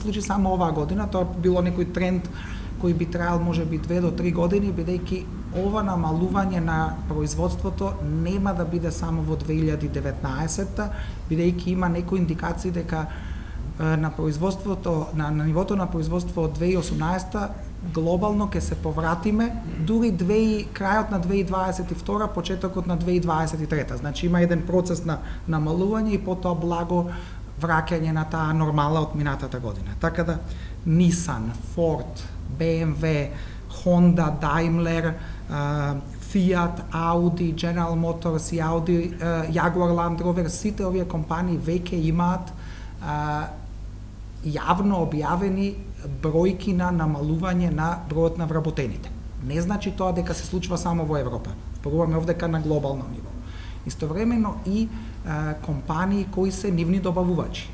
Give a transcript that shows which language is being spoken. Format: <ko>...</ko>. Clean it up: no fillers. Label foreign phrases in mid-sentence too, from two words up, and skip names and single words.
<mk>случи само оваа година, тоа било некој тренд кој би траел можеби 2 до 3 години, бидејќи ова намалување на производството нема да биде само во 2019-та, бидејќи има некои индикации дека на производството, на нивото на производство од 2018-та глобално ќе се повратиме дури крајот на 2022, почетокот на 2023. Значи има еден процес на намалување и потоа благо враќање на таа нормала од минатата година. Така да Nissan, Ford, BMW, Honda, Daimler, Fiat, Audi, General Motors и Audi, Jaguar Land Rover, сите овие компании веќе имаат јавно објавени бројки на намалување на бројот на вработените. Не значи тоа дека се случува само во Европа. Зборуваме овдека на глобално ниво. Истовремено и компании кои се нивни добавувачи.</mk>